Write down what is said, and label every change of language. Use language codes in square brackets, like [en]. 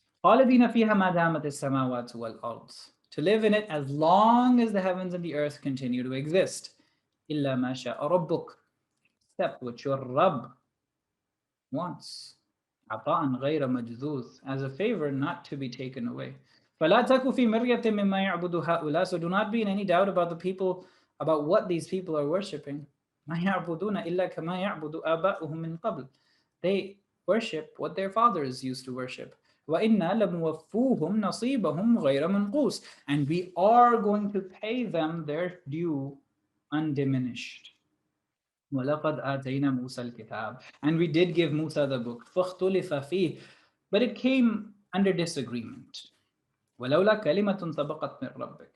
[ar] خَالِدِينَ فِيهَا مَا دَامَتِ السَّمَاوَاتُ وَالْأَرْضُ. [en] To live in it as long as the heavens and the earth continue to exist. [ar] إِلَّا مَا شَاءَ رَبُّكَ. [en] Except what your Rabb wants. [ar] عطاء غير مجذوذ. [en] As a favor not to be taken away. [ar] فلا تك في مرية مما يعبد هؤلاء. [en] So do not be in any doubt about the people, about what these people are worshipping. [ar] ما يعبدون إلا كما يعبد آباؤهم من قبل. [en] They worship what their fathers used to worship. [ar] وإنا لموفوهم نصيبهم غير منقوص. [en] And we are going to pay them their due undiminished. [ar] وَلَقَدْ آتَيْنَا مُوسَى الْكِتَابَ. [en] And we did give Musa the book. [ar] فَاخْتُلِفَ فِيهِ. [en] But it came under disagreement. [ar] وَلَوْلَا كَلِمَةٌ سَبَقَتْ مِنْ رَبِّكَ.